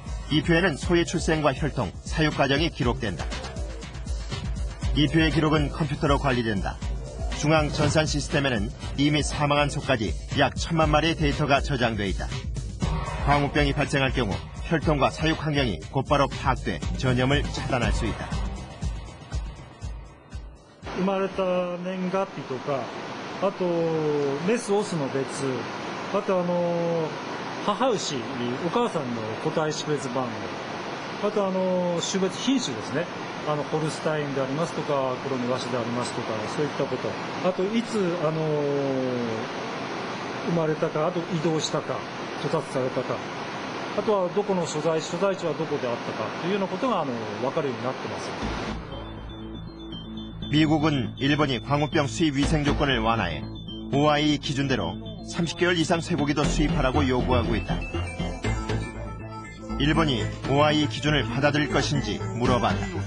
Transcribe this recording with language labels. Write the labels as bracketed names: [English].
[Korean] 이 표에는 소의 출생과 혈통, 사육 과정이 기록된다. 이 표의 기록은 컴퓨터로 관리된다. 중앙 전산 시스템에는 이미 사망한 소까지 약 1000만 마리의 데이터가 저장돼 있다. 광우병이 발생할 경우 혈통과 사육 환경이 곧바로 파악돼 전염을 차단할 수 있다. [Japanese] 生まれた年月日とか、あとメスオスの別、あと母牛、お母さんの個体識別番号、あと種別品種ですね、ホルスタインでありますとか、黒毛和種でありますとか、そういったこと、あといつ生まれたか、あと移動したか、屠殺されたか、あとはどこの所在地はどこであったかというようなことが分かるようになってます。 [Korean] 미국은 일본이 광우병 수입 위생 조건을 완화해 OIE 기준대로 30개월 이상 쇠고기도 수입하라고 요구하고 있다. 일본이 OIE 기준을 받아들일 것인지 물어봤다.